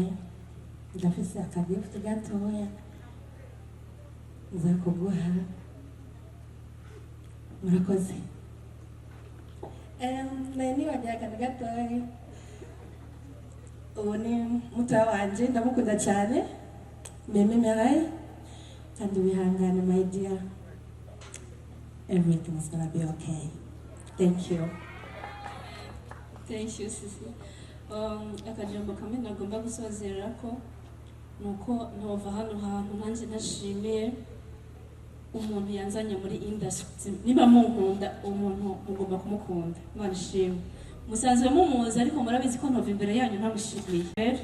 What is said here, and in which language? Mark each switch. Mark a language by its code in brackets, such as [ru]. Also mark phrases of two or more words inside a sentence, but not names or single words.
[rn] Ibisigaye ndafise akagifuti gatoya nza kuguha murakoze. Nibagiye akantu gatoya, ubu ni mutoya wanje ndamukunda cyane, Meme Meraye, kandi wihangane [en] my dear, everything is gonna be okay. Thank you. Thank you, [rn] Sisi. Akajambo kamwe nagomba gusozerera ko nuko nova hano hantu nanjye nashimiye umuntu yanzanye muri industry. Niba munkunda umuntu mugomba kumukunda. Imana ishimwe. Musanzwe mumuzi ariko murabizi ko nova imbere yanyu ntamushimiye.